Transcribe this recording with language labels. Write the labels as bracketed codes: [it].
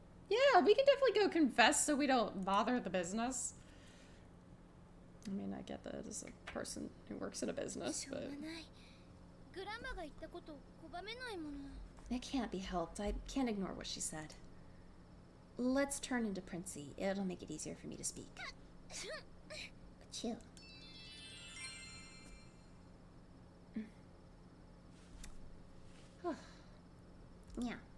[en] Yeah, we can definitely go confess so we don't bother the business. I mean, I get that as a person who works in a business, [ja] しょうが [en] but [ja] ない。グランマが言ったことを拒めないもの。 [en] it can't be helped. I can't ignore what she said. Let's turn into Princey. It'll make it easier for me to speak. Chill. Yeah.